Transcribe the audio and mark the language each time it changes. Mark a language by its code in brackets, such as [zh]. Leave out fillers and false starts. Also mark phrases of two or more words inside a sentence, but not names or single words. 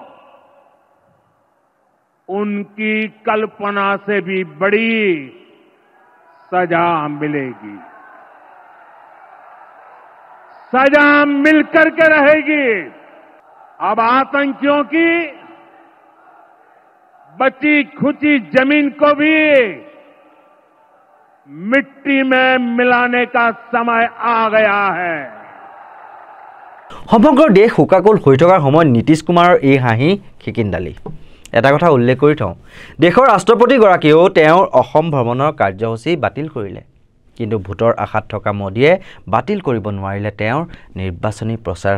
[hi] उनकी कल्पना से भी बड़ी सजा मिलेगी सजा मिलकर के रहेगी अब आतंकियों की बची खुची जमीन को भी मिट्टी में मिलाने का समय आ गया है [as] সমগ্ৰ দেশ শোকাকুল হৈ থকাৰ সময়ত নীতিশ কুমাৰৰ এই হাঁহি খিকিন্দালি এটা কথা উল্লেখ কৰি থওঁ দেশৰ ৰাষ্ট্ৰপতিগৰাকীয়েও তেওঁৰ অসম ভ্ৰমণৰ কাৰ্যসূচী বাতিল কৰিলে কিন্তু ভোটৰ আশাত থকা মোদীয়ে বাতিল কৰিব নোৱাৰিলে তেওঁৰ নিৰ্বাচনী প্ৰচাৰ